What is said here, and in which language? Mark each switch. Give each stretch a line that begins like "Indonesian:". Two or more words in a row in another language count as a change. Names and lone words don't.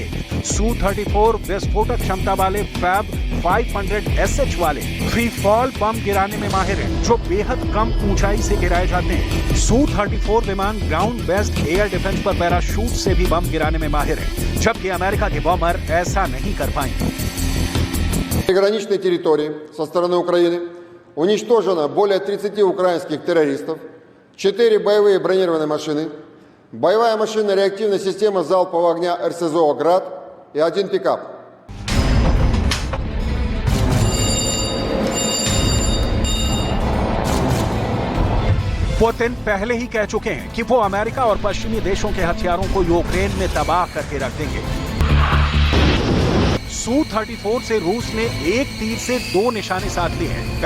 Hindi: Su-34 विस्फोटक क्षमता वाले फैब 500SH वाले
English: free fall
Hindi: बम गिराने में माहिर हैं, जो बेहद कम ऊंचाई से गिराए जाते हैं। Su-34 विमान
English: ground based air defense
Hindi: पर पैराशूट से भी बम गिराने में माहिर है, जबकि अमेरिका के बमर ऐसा नहीं कर पाएंगे।
Russian: Приграничной территории со стороны Украины уничтожено более 30 украинских террористов, 4 боевые бронированные машины, боевая машина реактивная система залпового огня РСЗО «Град» и 1 пикап.
Hindi: पुतिन पहले ही कह चुके हैं कि वो अमेरिका और पश्चिमी देशों के हथियारों को यूक्रेन में तबाह करके रख देंगे। Su-34 से रूस ने एक तीर से 2 निशाने साध लिए हैं।